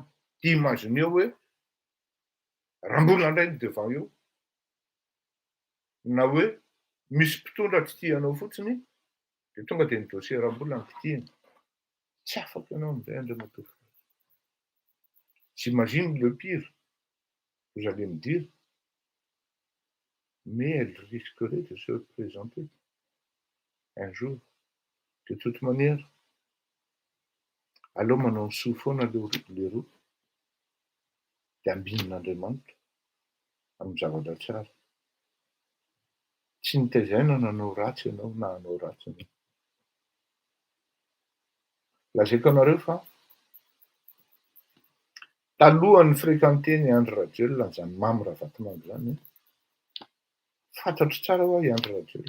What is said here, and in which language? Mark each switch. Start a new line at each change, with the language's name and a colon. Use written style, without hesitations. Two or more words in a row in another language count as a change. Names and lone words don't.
Malagasy: Dia imagineo hoe Rambola indray ny devant eo, na hoe misy mpitondra tsy tianao fotsiny, dia tonga dia ny dossier Rambola ny kitihana. Tsy afaka ianao amin'izay Andriamatoa.
French: J'imagine le pire, vous allez me dire. mais elle risquerait de se présenter un jour. De toute manière,
Malagasy: aleo manao ny soa foana le roa, dia ambin'Andriamanitra amin'ny zavatra tsara. Tsy nitaizana nanao ratsy ianao na hanao ratsy ianao. Lazaiko anareo fa talohan'ny fréquenteny Andry Rajoelina zany Mamy Ravatomanga zany, fantatro tsara ho aho i Andry Rajoelina.